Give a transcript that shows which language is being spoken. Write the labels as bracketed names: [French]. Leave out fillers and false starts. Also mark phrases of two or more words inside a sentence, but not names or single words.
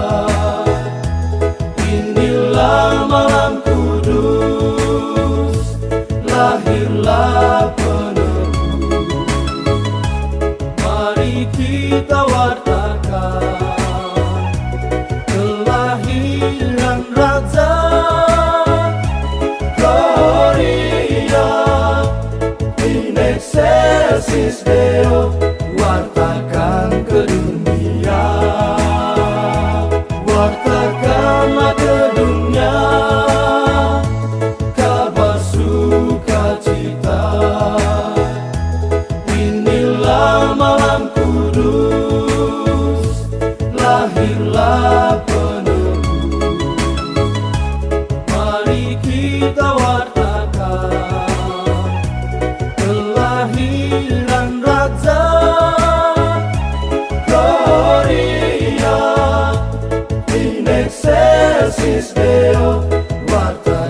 [Indonesian] Inilah malam kudus, lahirlah penebus. Mari kita wartakan kelahiran Raja. [Latin] Gloria in excelsis Deo, [Indonesian] wartakan ke dunia. Wartakanlah ke dunia kabar sukacita. Inilah malam kudus, lahirlah penebus. Mari kita wartakan kelahiran Raja. [Latin] Gloria in excelsis Deo, [Indonesian] wartakan